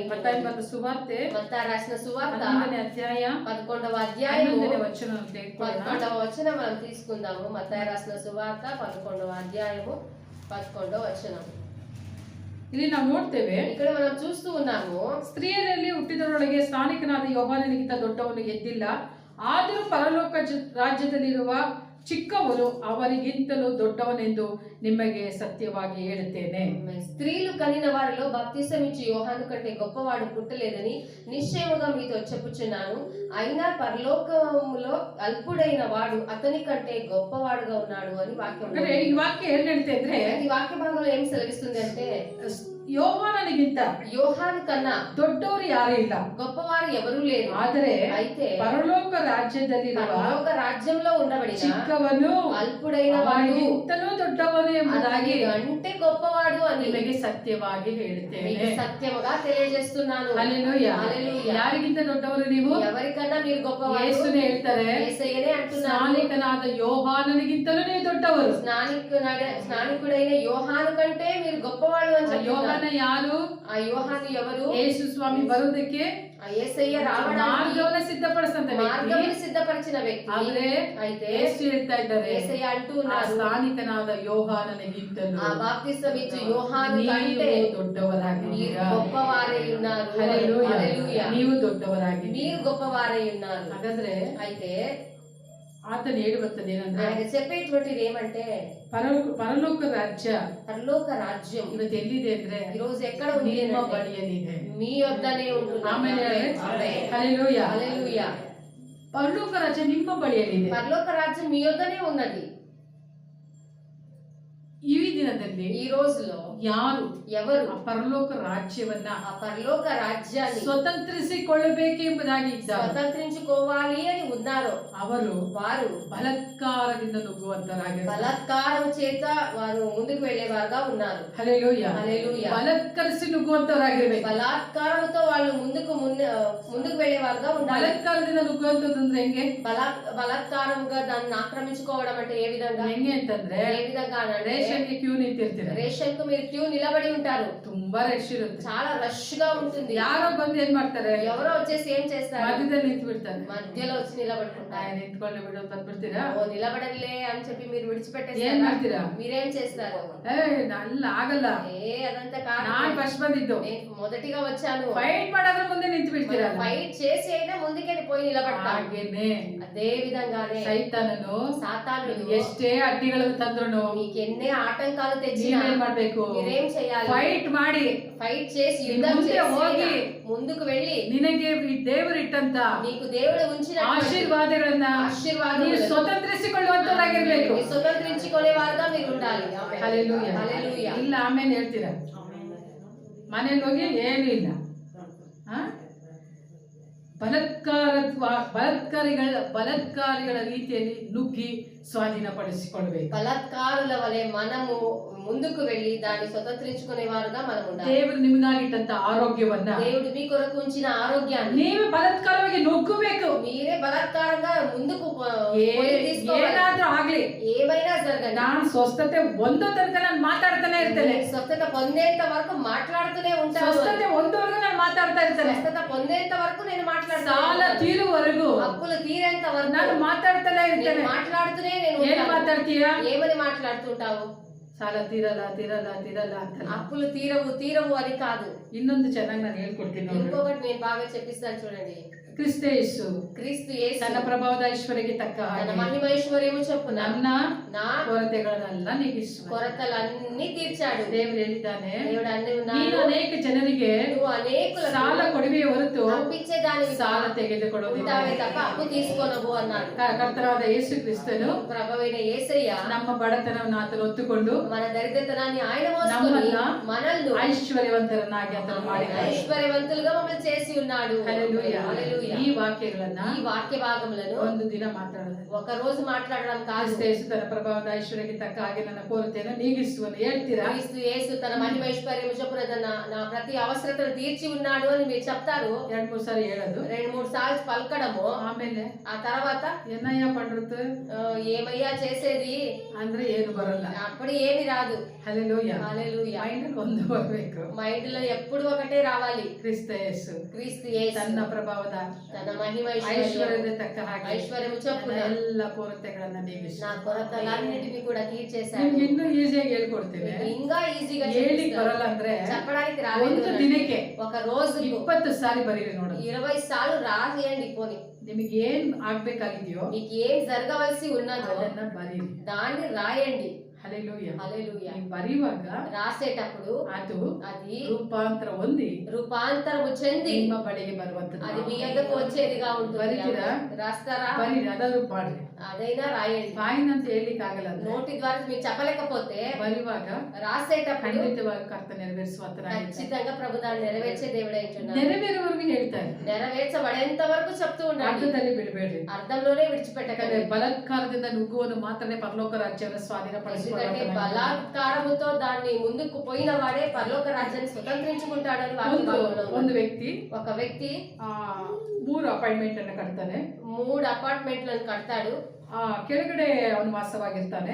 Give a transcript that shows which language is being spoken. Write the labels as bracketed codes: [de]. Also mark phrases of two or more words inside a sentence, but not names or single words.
[kn] ಮತ್ತಾಯ ಮತ್ತು ಸುವಾರ್ತೆ [te] మత్తయి రాసిన సువార్త [kn] 11ನೇ ಅಧ್ಯಾಯ [te] 11వ అధ్యాయము [kn] 11ನೇ ವಚನವನ್ನು ತೆಗೆದುಕೊಳ್ಳೋಣ. [te] 11వ వచనం మనం తీసుకుందాము. మత్తయి రాసిన సువార్త 11వ అధ్యాయము 11వ వచనం. [kn] ಇಲ್ಲಿ ನಾವು ನೋಡ್ತೇವೆ, [te] ఇక్కడ మనం చూస్తూ ఉన్నాము, [kn] ಸ್ತ್ರೀಯರಲ್ಲಿ ಹುಟ್ಟಿದವರೊಳಗೆ ಸ್ಥಾನಿಕನಾದ ಯೋಹಾನನಿಗಿಂತ ದೊಡ್ಡವನು ಎದ್ದಿಲ್ಲ, ಆದರೂ ಪರಲೋಕ ರಾಜ್ಯದಲ್ಲಿರುವ ಚಿಕ್ಕವನು ಅವರಿಗಿಂತಲೂ ದೊಡ್ಡವನೆಂದು ನಿಮಗೆ ಸತ್ಯವಾಗಿ ಹೇಳುತ್ತೇನೆ. [te] స్త్రీలు కనిన వారిలో బాప్తిసమిచ్చు యోహాను కంటే గొప్పవాడు పుట్టలేదని నిశ్చయముగా మీతో చెప్పుచున్నాను. అయినా పరలోకములో అల్పుడైన వాడు అతని కంటే గొప్పవాడుగా ఉన్నాడు అని వాక్యం. [kn] ಈ ವಾಕ್ಯ ಏನ್ ಹೇಳ್ತಾ ಇದ್ರೆ, [te] ఈ వాక్య భాగంలో ఏం సెలవిస్తుంది అంటే, [kn] ಯೋಹಾನನಿಗಿಂತ ಯೋಹಾನು ಕన్నా ದೊಡ್ಡವರು ಯಾರು ಇಲ್ಲ, [te] గొప్పవారు ఎవరూ లేరు. [kn] ಆದರೆ [te] అయితే [kn] ಪರಲೋಕ ರಾಜ್ಯದಲ್ಲಿರುವ [te] పరలోక రాజ్యంలో ఉండబడిన [kn] ಚಿಕ್ಕವನು [te] అల్పుడైన వాడు [kn] ಅವನಿಗಿಂತಲೂ ದೊಡ್ಡವನು ಎಂಬುದಾಗಿ [te] అంటే గొప్పవాడు అని [kn] ನಿಮಗೆ ಸತ್ಯವಾಗಿ ಹೇಳುತ್ತೇನೆ. [te] మీకు సత్యముగా తెలియజేస్తున్నాను. [kn] ಹಲ್ಲೆಲೂಯಾ. [te] హల్లెలూయా. [kn] ಯಾರಿಗಿಂತ ದೊಡ್ಡವರು ನೀವು? [te] ఎవరికన్నా మీరు గొప్పవారు? [kn] ಯೇಸುನೇ ಹೇಳ್ತಾರೆ, [te] యేసయ్యనే అంటున్నారు. [kn] ಸ್ನಾನಿಕನಾದ ಯೋಹಾನನಿಗಿಂತಲೂ ನೀವು ದೊಡ್ಡವರು. [te] స్నానికుడైన యోహాను కంటే మీరు గొప్పవాళ్ళు అని [kn] ಆ ಯೋಹಾನ [te] చెప్తున్నారు. [kn] ಯಾರು? [te] ఆ యోహాను ఎవరు? [kn] ಯೇಸು ಸ್ವಾಮಿ ಬರುವುದಕ್ಕೆ [te] ఆ యేసయ్య రావడానికి [kn] ಮಾರ್ಗವನ್ನು ಸಿದ್ಧಪಡಿಸಿದಂತ [te] మార్గమును సిద్ధపరిచిన వ్యక్తి. [kn] ಆದ್ರೆ [te] అయితే [kn] ಯೇಸು ಹೇಳ್ತಾ ಇದ್ದಾರೆ, [te] యేసయ్య అంటూ [kn] ಆ [te] ఉన్నారు, [kn] ಸ್ನಾನಿಕನಾದ ಯೋಹಾನನಿಗಿಂತಲೂ [te] ఆ బాప్తిసం ఇచ్చు యోహాను కంటే [kn] ನೀವು [te] మీరు [kn] ದೊಡ್ಡವರಾಗಿದ್ದೀರಾ. [te] గొప్పవారై ఉన్నారు. [kn] ಹಲ್ಲೆಲೂಯಾ. [te] హల్లెలూయా. [kn] ನೀವು ದೊಡ್ಡವರಾಗಿದ್ದೀರಾ. [te] మీరు గొప్పవారై ఉన్నారు. [kn] ಹಾಗಾದ್ರೆ [te] అయితే [kn] ಆತನು ಹೇಳುವಂತದ್ದು ಏನಂದ್ರೆ, [te] ఆయన చెప్పేటువంటిది ఏమంటే [kn] ಪರಲೋಕ ರಾಜ್ಯ [te] పరలోక రాజ్యం [kn] ಇವತ್ತು ಎಲ್ಲಿದೆ ಅಂದ್ರೆ [te] ఈ రోజు ఎక్కడ ఉంది [kn] ನಿಮ್ಮ [te] అంటే [kn] ಬಳಿಯಲ್ಲಿದೆ. [te] మీ యొద్దనే ఉంటుంది. [kn] ಆಮೇಲೆ [te] ఆమేన్. [kn] ಹಲ್ಲೆಲೂಯಾ. [te] హల్లెలూయా. [kn] ಪರಲೋಕ ರಾಜ್ಯ ನಿಮ್ಮ ಬಳಿಯಲ್ಲಿದೆ. [te] పరలోక రాజ్యం మీ యొద్దనే ఉన్నది. [kn] ಈ ದಿನದಲ್ಲಿ [te] ఈ రోజులో [kn] ಯಾರು [te] ఎవరు [kn] ಆ ಪರಲೋಕ ರಾಜ್ಯವನ್ನ [te] ఆ పరలోక రాజ్యాన్ని [kn] ಸ್ವತಂತ್ರಿಸಿಕೊಳ್ಳಬೇಕೆಂಬುದಾಗಿ ಇದ್ದಾರೆ, [te] స్వతంత్రించుకోవాలి అని ఉన్నారో [kn] ಅವರು [te] వారు [kn] ಬಲಾತ್ಕಾರದಿಂದ ನುಗ್ಗುವಂತರಾಗಿದ್ದಾರೆ. [te] బలాత్కారం చేత వారు ముందుకు వెళ్ళేవారుగా ఉన్నారు. [kn] ಹಲ್ಲೆಲೂಯಾ. [te] హల్లెలూయా. [kn] ಬಲಾತ್ಕರಿಸಿ ನುಗ್ಗುವಂತವರಾಗಿರ್ಬೇಕು. [te] బలాత్కారంతో వాళ్ళు ముందుకు వెళ్ళేవారుగా ఉండాలి. [kn] ಬಲಾತ್ಕಾರದಿಂದ ನುಗ್ಗುವಂತದ್ದು ಅಂದ್ರೆ ಹೆಂಗೆ? [te] బలాత్కారంగా దాన్ని ఆక్రమించుకోవడం అంటే ఏ విధంగా? [kn] ಹೆಂಗೆ ಅಂತಂದ್ರೆ, [te] ఏ విధంగా అంటే [kn] ರೇಷನ್ಗೆ ಕ್ಯೂ ನಿಂತಿರ್ತೀರ, [te] రేషన్ కు మీరు క్యూ నిలబడి ఉంటారు. [kn] ತುಂಬಾ ರಶ್ ಇರುತ್ತೆ. [te] చాలా రష్ గా ఉంటుంది. [kn] ಯಾರೋ ಬಂದು ಏನ್ ಮಾಡ್ತಾರೆ, [te] ఎవరో వచ్చేసి ఏం చేస్తారు? [kn] ಮಧ್ಯದಲ್ಲಿ ನಿಂತು ಬಿಡ್ತಾರೆ. [te] మధ్యలో వచ్చి నిలబడుకుంటారు. [kn] ನಿಂತ್ಕೊಳ್ಳಿ ಬಿಡು ಅಂತ ಅಂದ್ಬಿಡ್ತೀರಾ? [te] ఓ నిలబడలే అని చెప్పి మీరు [kn] ಏನ್ [te] విడిచిపెట్టేస్తారు. [kn] ಮಾಡ್ತೀರಾ? [te] మీరేం చేస్తారు? [kn] ಅಲ್ಲ ಆಗಲ್ಲ, [te] అదంతా కాదు. [kn] ನಾನ್ ಫಸ್ಟ್ ಬಂದಿದ್ದು. [te] నేను మొదటిగా వచ్చాను. [kn] ಫೈಟ್ ಮಾಡೋದ್ರ ಮುಂದೆ ನಿಂತು ಬಿಡ್ತೀರಾ? [te] ఫైట్ చేసి అయినా ముందుకే పోయి నిలబడతాను. [kn] ಹಾಗೇನೆ [te] అదే విధంగానే [kn] ಸೈತಾನನು [te] సాతానుడు [kn] ಎಷ್ಟೇ ಅಡ್ಡಿಗಳನ್ನು ತಂದ್ರು [te] మీకు ఎన్నే ఆటంకాలు తెచ్చినా [kn] ನೀವೇನ್ ಮಾಡ್ಬೇಕು? [te] మీరేం చేయాలి? [kn] ಫೈಟ್ ಮಾಡಿ [te] ఫైట్ చేసి యుద్ధం [kn] ಮುಂದೆ [te] చేసి [kn] ಹೋಗಿ [te] ముందుకు వెళ్ళి [kn] ನಿನಗೆ ಈ ದೇವರು ಇಟ್ಟಂತ [te] నీకు దేవుడు ఉంచిన [kn] ಆಶೀರ್ವಾದಗಳನ್ನ ನೀವು ಸ್ವತಂತ್ರಿಸಿಕೊಳ್ಳುವಂತರಾಗಿರ್ಬೇಕು. [te] స్వతంత్రించుకునే వారుగా మీరు ఉండాలి. ఆమేన్. [kn] ಹಲ್ಲೆಲೂಯಾ. [te] హల్లెలూయా. [kn] ಇಲ್ಲ ಆಮೇಲೆ ಹೇಳ್ತೀರಾ, ಮನೇಲಿ ಹೋಗಿ ಏನು ಇಲ್ಲ, ಬಲಾತ್ಕಾರಿಗಳ ರೀತಿಯಲ್ಲಿ ನುಗ್ಗಿ ಸ್ವಾಧೀನಪಡಿಸಿಕೊಳ್ಬೇಕು. [te] బలాత్కారుల వలె మనము ముందుకు వెళ్ళి దాన్ని స్వతంత్రించుకునే వారుగా మనం ఉండాలి. [kn] ದೇವರು ನಿಮಗಾಗಿಟ್ಟಂತ ಆರೋಗ್ಯವನ್ನ [te] దేవుడు మీ కొరకు ఉంచిన ఆరోగ్యాన్ని [kn] ನೀವೇ ಬಲಾತ್ಕಾರವಾಗಿ ನುಗ್ಗಬೇಕು. [te] మీరే బలాత్కారంగా ముందుకు తీసుకోవాలి. [kn] ಏನಾದ್ರೂ ಆಗ್ಲಿ, [te] ఏమైనా జరగండి, [kn] ನಾನು ಸ್ವಸ್ಥತೆ ಒಂದೋ ತನಕ ನಾನು ಮಾತಾಡ್ತಾನೆ ಇರ್ತೇನೆ. [te] స్వస్థత పొందేంత వరకు మాట్లాడుతూనే ఉంటాను. [kn] ಸ್ವಸ್ಥತೆ ಒಂದವರೆಗೂ ನಾನು ಮಾತಾಡ್ತಾ ಇರ್ತೇನೆ. [te] స్వస్థత పొందేంత వరకు నేను మాట్లాడుతాను. [kn] ಸಾಲ ತೀರುವರೆಗೂ [te] అప్పులు తీరేంత వరకు [kn] ನಾನು ಮಾತಾಡ್ತಾನೆ ಇರ್ತೇನೆ. [te] మాట్లాడుతూనే నేను [kn] ಏನ್ [te] ఉంటాను. [kn] ಮಾತಾಡ್ತೀಯಾ? [te] ఏమని మాట్లాడుతుంటావు? [kn] ಸಾಲ ತೀರಲ್ಲ ತೀರಲ್ಲ ತೀರಲ್ಲ ಅಂತ. [te] అప్పులు తీరవు అని కాదు. [kn] ಇನ್ನೊಂದು ಚೆನ್ನಾಗಿ ನಾನು ಹೇಳ್ಕೊಡ್ತೀನಿ ನೋಡಿ. [te] ఇంకొకటి నేను బాగా చెప్పిస్తాను చూడండి. [kn] ಕ್ರಿಸ್ತ ಯೇಸು [te] క్రీస్తు యేసు [kn] ತನ್ನ ಪ್ರಭಾವದ ಐಶ್ವರ್ಯಕ್ಕೆ ತಕ್ಕ [te] తన [kn] ಹಾಗೆ [te] మహిమైశ్వర్యము చొప్పున [kn] ನನ್ನ [te] నా [kn] ಕೊರತೆಗಳನ್ನೆಲ್ಲ ನೀಗಿಸುವ [te] కొరతలన్నీ తీర్చాడు. [kn] ದೇವರು ಹೇಳಿದ್ದಾನೆ, [te] దేవుడు అన్ని [kn] ನೀನು [te] ఉన్నాడు. [kn] ಅನೇಕ ಜನರಿಗೆ [te] నువ్వు అనేకులకు [kn] ಸಾಲ ಕೊಡುವೆ ಹೊರತು [te] అప్పిచ్చే దానివి [kn] ಸಾಲ ತೆಗೆದುಕೊಳ್ಳುವುದಿಲ್ಲ. [te] ఉంటావే తప్ప అప్పు తీసుకోనవు అన్నాడు. [kn] ಕರ್ತನಾದ ಯೇಸು ಕ್ರಿಸ್ತನು [te] ప్రభువైన యేసయ్య [kn] ನಮ್ಮ ಬಡತನವನ್ನು ಆತನು ಹೊತ್ತುಕೊಂಡು [te] మన దరిద్రతనాన్ని ఆయన మోసుకొని [kn] ನಮ್ಮನ್ನ [te] మనల్ని [kn] ಐಶ್ವರ್ಯವಂತರನ್ನಾಗಿ ಆತನು ಮಾಡಿದ್ದಾನೆ. [te] ఐశ్వర్యవంతులుగా మమ్మల్ని చేసి ఉన్నాడు. [kn] ಹಲ್ಲೆಲೂಯಾ. [te] హల్లెలూయా. [kn] ಈ ವಾಕ್ಯಗಳನ್ನ [te] ఈ వాక్య భాగములను [kn] ಒಂದು ದಿನ ಮಾತಾಡೋದು. [te] ఒక రోజు మాట్లాడడం కాదు. [kn] ಕ್ರಿಸ್ತ ಯೇಸು ತನ್ನ ಪ್ರಭಾವದ ಐಶ್ವರ್ಯಕ್ಕೆ ತಕ್ಕ ಹಾಗೆ ನನ್ನ ಕೊರತೆಯನ್ನು ನೀಗಿಸುವನು ಹೇಳ್ತೀರಾ? [te] క్రీస్తు యేసు తన మహిమైశ్వర్యము చొప్పున నా ప్రతి అవసరతను తీర్చి ఉన్నాడు అని మీరు చెప్తారు. [kn] 2-3 ಸಾರಿ ಹೇಳೋದು, [te] 2-3 సార్లు పలకడము. [kn] ಆಮೇಲೆ [te] ఆ తర్వాత [kn] ಏನಯ್ಯ ಪಂಡ್ರತು [te] ఏమయ్యా చేసేది [kn] ಅಂದ್ರೆ ಏನು ಬರಲ್ಲ. [te] అప్పుడు ఏమి రాదు. [kn] ಹಲ್ಲೆಲೂಯಾ. [te] హల్లెలూయా. [kn] ಮೈಂಡ್ ಒಂದು ಬರಬೇಕು. [te] మైండ్ లో ఎప్పుడు ఒకటే రావాలి. [kn] ಕ್ರಿಸ್ತ ಯೇಸು [te] క్రీస్తు యేసు [kn] ತನ್ನ ಪ್ರಭಾವದ [te] తన మహిమైశ్వర్యము [kn] ಐಶ್ವರ್ಯದ ತಕ್ಕ ಹಾಗೆ [te] ఐశ్వర్యము చొప్పున [kn] ಎಲ್ಲ ಕೊರತೆಗಳನ್ನ ನೀಗಿಸು. [te] నా కొరతలన్నిటిని కూడా తీర్చేశాడు. [kn] ನಿಮ್ಗೆ ಇನ್ನೂ ಈಸಿಯಾಗಿ ಹೇಳ್ಕೊಡ್ತೀನಿ. [te] ఇంకా ఈజీగా [kn] ಹೇಳಿಕ್ ಬರಲ್ಲ ಅಂದ್ರೆ [te] చెప్పడానికి రాలేదు. [kn] ಒಂದು ದಿನಕ್ಕೆ [te] ఒక రోజు [kn] 20 ಸಾರಿ ಬರೀರಿ ನೋಡು. [te] 20 సార్లు రాసేయండి. పోని [kn] ನಿಮಗೆ ಏನ್ ಆಗ್ಬೇಕಾಗಿದೆಯೋ [te] మీకు ఏం జరగవలసి ఉన్నదో [kn] ಅದನ್ನ ಬರೀರಿ. [te] దాన్ని రాయండి. హల్లెలూయా. హల్లెలూయా. [kn] ఈ బరిವಾಗ [te] రాసేటప్పుడు [kn] ಅದು [te] అది [kn] ರೂಪಾಂತರ ಹೊಂದಿ [te] రూపాంతరము చెంది [kn] ನಿಮ್ಮ ಬಳಿಗೆ ಬರುವಂತದ್ದು. [te] అది మీ యొద్దకు వచ్చేదిగా ఉంటుంది. [kn] బరికిరా? [te] రాస్తారా? [kn] ಬರೀ ಅದಾದ್ರು ಮಾಡ್ರಿ. [te] అదైనా రాయండి. [kn] ಬಾಯಿನಂತ ಹೇಳಿಕ್ ಆಗಲ್ಲ. [te] నోటి ద్వారా మీరు చెప్పలేకపోతే [kn] ಬರಿವಾಗ [te] రాసేటప్పుడు [kn] ಖಂಡಿತವಾಗಿ ಕರ್ತ ನೆರವೇರಿಸುವಂತನಾಗಿದ್ದಾನೆ. [te] ఖచ్చితంగా ప్రభు దాన్ని నెరవేర్చే దేవుడే అంటున్నాడు. [kn] ನೆರವೇರುವವರೆಗೂ ಹೇಳ್ತಾರೆ, [te] నెరవేర్చబడేంత వరకు చెప్తూ ఉండండి, [kn] ಅರ್ಥದಲ್ಲಿ ಬಿಡಬೇಡ್ರಿ. [te] అర్థంలోనే విడిచిపెట్టకండి. [kn] ಬಲಾತ್ಕಾರದಿಂದ ನುಗ್ಗುವನು ಮಾತ್ರನೇ ಪರಲೋಕ ರಾಜ್ಯವನ್ನು [te] ఎందుకంటే [kn] ಸ್ವಾಧೀನಪಡಿಸಿಕೊಳ್ಳುತ್ತಾನೆ. [te] బలాత్కారముతో దాన్ని ముందుకు పోయిన వాడే పరలోక రాజ్యాన్ని స్వతంత్రించుకుంటాడని [kn] ಒಂದು ವ್ಯಕ್ತಿ [te] ఒక వ్యక్తి [kn] 3 ಅಪಾಯಿಂಟ್ಮೆಂಟ್ ಅನ್ನು ಕಟ್ತಾನೆ. [te] 3 అపార్ట్మెంట్లను కడతాడు. [kn] ಕೆಳಗಡೆ ಅವನು ವಾಸವಾಗಿರ್ತಾನೆ.